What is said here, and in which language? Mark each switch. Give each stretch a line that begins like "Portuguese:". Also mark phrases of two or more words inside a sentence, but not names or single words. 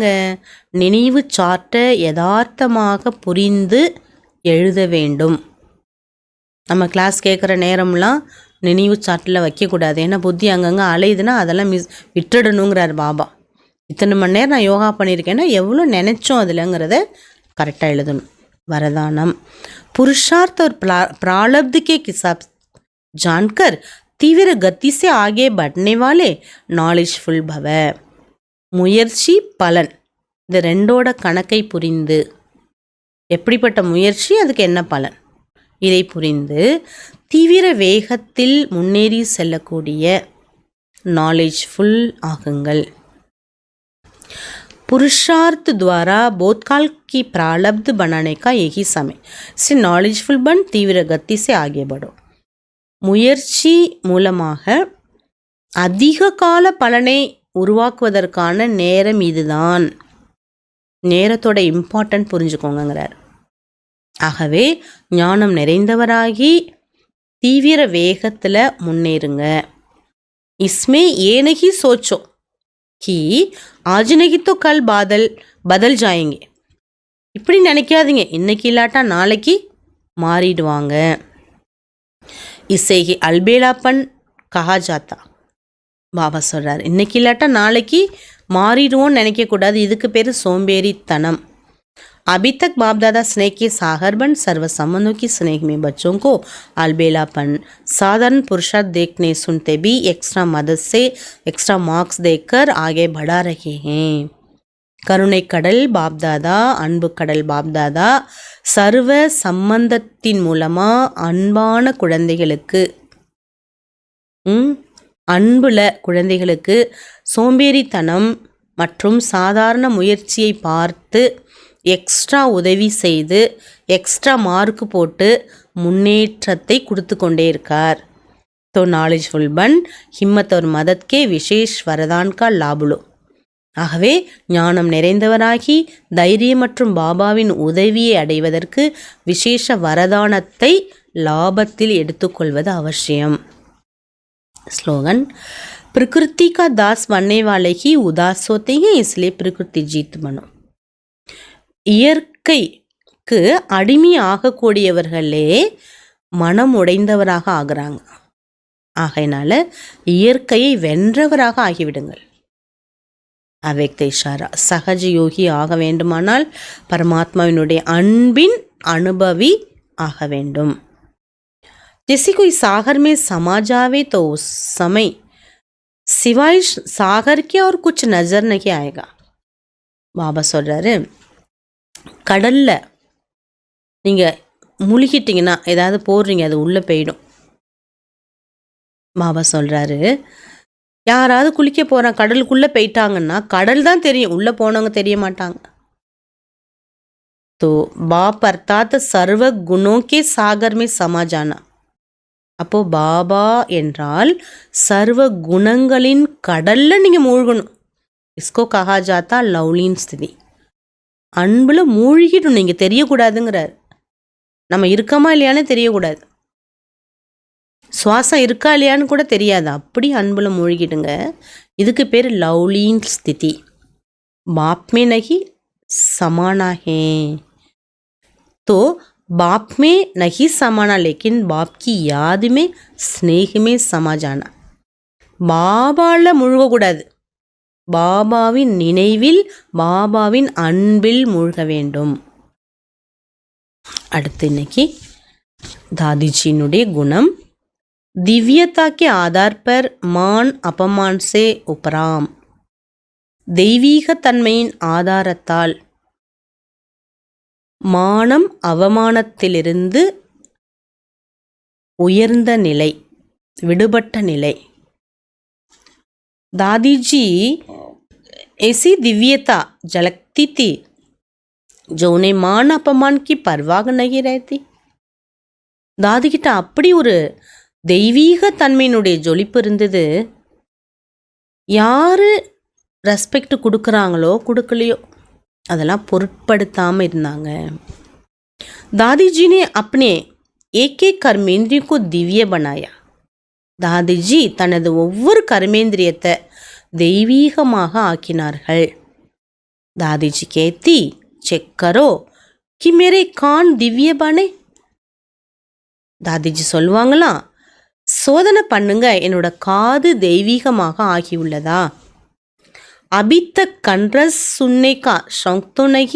Tamil: நினைவு சார்ட்டை யதார்த்தமாக புரிந்து எழுத வேண்டும். நம்ம கிளாஸ் கேட்குற நேரம்லாம் நினைவு சாட்டில் வைக்கக்கூடாது. ஏன்னா புத்தி அங்கங்கே அலையுதுன்னா அதெல்லாம் விட்டுடணுங்கிறார் பாபா. இத்தனை மணி நேரம் நான் யோகா பண்ணியிருக்கேன்னா எவ்வளோ நினச்சோம் அதில்ங்கிறத கரெக்டாக எழுதணும்.
Hindi: வரதானம் पुरुषार्थ और प्रारब्ध के हिसाब जानकर तीव्र गति से आगे बढ़ने वाले नॉलेजफुल भव.
Tamil: முயற்சி பலன் இந்த ரெண்டோட கணக்கை புரிந்து, எப்படிப்பட்ட முயற்சி அதுக்கு என்ன பலன் இதை புரிந்து தீவிர வேகத்தில் முன்னேறி செல்லக்கூடிய நாலேஜ்ஃபுல் ஆகுங்கள்.
Hindi: पुरुषार्थ द्वारा बोधकाल की प्रारब्ध बनाने का यही समय से नॉलेजफुल बन तीव्र गति से आगे बढ़ो.
Tamil: முயற்சி மூலமாக அதிக கால பலனை உருவாக்குவதற்கான நேரம் இதுதான். நேரத்தோட இம்பார்ட்டன்ட் புரிஞ்சுக்கோங்கிறார். ஆகவே ஞானம் நிறைந்தவராகி தீவிர வேகத்தில் முன்னேறுங்க.
Hindi: इसमें यह नहीं सोचो कि आज नहीं तो कल बदल जाएंगे.
Tamil: இப்படி நினைக்காதீங்க, இன்னைக்கு இல்லாட்டா நாளைக்கு மாறிடுவாங்க.
Hindi: इसे ही अलबेलापन कहा जाता.
Tamil: பாபா சொல்கிறார், இன்னைக்கு இல்லாட்டா நாளைக்கு மாறிடுவோன்னு நினைக்கக்கூடாது. இதுக்கு பேர் சோம்பேறித்தனம்.
Hindi: अभी तक बाप दादा स्नेह के सागर बन सर्व संबंधों की स्नेह में बच्चों को अलबेलापन साधारण पुरुषार्थ देखने सुनते भी एक्स्ट्रा मदद से एक्स्ट्रा मार्क्स देकर आगे बढ़ा रहे हैं.
Tamil: கருணை கடல் பாப்தாதா, அன்பு கடல் பாப்தாதா சர்வ சம்பந்தத்தின் மூலமாக அன்பான குழந்தைகளுக்கு அன்புல குழந்தைகளுக்கு சோம்பேறித்தனம் மற்றும் சாதாரண முயற்சியை பார்த்து எக்ஸ்ட்ரா உதவி செய்து எக்ஸ்ட்ரா மார்க் போட்டு முன்னேற்றத்தை கொடுத்து கொண்டே இருக்கார்.
Hindi: तो नॉलेजफुल बन हिम्मत और मदद के विशेष वरदान का लाभ लो.
Tamil: ஆகவே ஞானம் நிறைந்தவராகி தைரியம் மற்றும் பாபாவின் உதவியை அடைவதற்கு விசேஷ வரதானத்தை லாபத்தில் எடுத்துக்கொள்வது அவசியம்.
Hindi: ஸ்லோகன் प्रकृति का दास बनने वाले ही उदास होते हैं, इसलिए प्रकृति जीत बनो.
Tamil: இயற்கைக்கு அடிமை ஆகக்கூடியவர்களே மனம் உடைந்தவராக ஆகிறாங்க. ஆகையினால இயற்கையை வென்றவராக ஆகிவிடுங்கள். அவ்யக்த இஷாரா. சகஜ யோகி ஆக வேண்டுமானால் பரமாத்மாவினுடைய அன்பின் அனுபவி ஆக வேண்டும்.
Hindi: जैसे कोई सागर में समा जावे तो उस समय सिवाय सागर के और कुछ नजर नहीं आएगा.
Tamil: பாபா சொல்றாரு, கடல்ல நீங்க முழுகிட்டீங்கன்னா ஏதாவது போடுறீங்க, அது உள்ள போயிடும். பாபா சொல்றாரு, யாராவது குளிக்க போறான் கடலுக்குள்ள போயிட்டாங்கன்னா கடல் தான் தெரியும், உள்ள போனவங்க தெரிய மாட்டாங்க.
Hindi: तो बाप अर्थात सर्व गुणों के सागर में समा जाना.
Tamil: அப்போ பாபா என்றால் சர்வ குணங்களின் கடல்ல நீங்க மூழ்கணும்.
Hindi: इसको कहा जाता लवलीन स्थिति.
Tamil: அன்புல மூழ்கிடும், நீங்க தெரியக்கூடாதுங்கிறார். நம்ம இருக்கமா இல்லையான்னு தெரியக்கூடாது, சுவாசம் இருக்கா இல்லையான்னு கூட தெரியாது, அப்படி அன்புல மூழ்கிடுங்க. இதுக்கு பேர்
Hindi: लवलीन स्थिति. बाप में नहीं समाना है. तो बाप में नहीं समाना, लेकिन बाप की याद में स्नेह में समा जाना.
Tamil: பாபாவில் மூழ்கக்கூடாது, பாபாவின் நினைவில் பாபாவின் அன்பில் மூழ்க வேண்டும். அடுத்து இன்னைக்கு தாதிஜியினுடைய குணம்.
Hindi: दिव्यता के आधार पर मान अपमान से उपराम.
Tamil: தெய்வீக தன்மையின் ஆதாரத்தால் மானம் அவமானத்திலிருந்து உயர்ந்த நிலை, விடுபட்ட நிலை.
Hindi: दादी जी ऐसी दिव्यता झलकती थी जो उन्हें मान अपमान की परवाह नहीं रहती.
Tamil: தாதி கிட்ட அப்படி ஒரு தெய்வீக தன்மையினுடைய ஜொலிப்பு இருந்தது. யாரு ரெஸ்பெக்ட் கொடுக்குறாங்களோ கொடுக்கலையோ அதெல்லாம் பொருட்படுத்தாமல் இருந்தாங்க.
Hindi: दादी जी ने अपने एक एक कर्मेंद्रिय को दिव्य बनाया.
Tamil: தாதிஜி தனது ஒவ்வொரு கர்மேந்திரியத்தை தெய்வீகமாக ஆக்கினார்கள்.
Hindi: दादी जी कहती चेक करो कि मेरे कान दिव्य बने.
Tamil: दादी जी சொல்லுவாங்களாம், சோதனை பண்ணுங்க என்னோட காது தெய்வீகமாக ஆகியுள்ளதா.
Hindi: अभी तक कन्रस सुनने का शौक तो नहीं.